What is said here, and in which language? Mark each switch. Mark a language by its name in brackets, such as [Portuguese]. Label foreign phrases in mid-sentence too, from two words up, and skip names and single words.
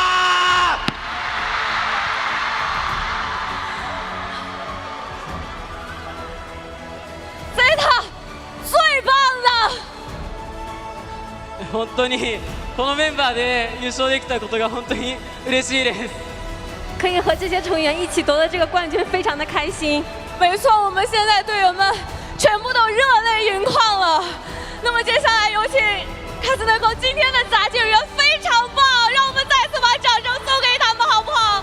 [Chinese] ZETA最棒了。 [Japanese] 本当にこのメンバーで優勝できたことが本当に嬉しいです。 [Chinese] 可以和这些成员一起夺得这个冠军，非常的开心。没错，我们现在队员们全部都热泪盈眶了。那么接下来有请卡斯内克今天的砸金人非常棒，让我们再次把掌声送给他们，好不好？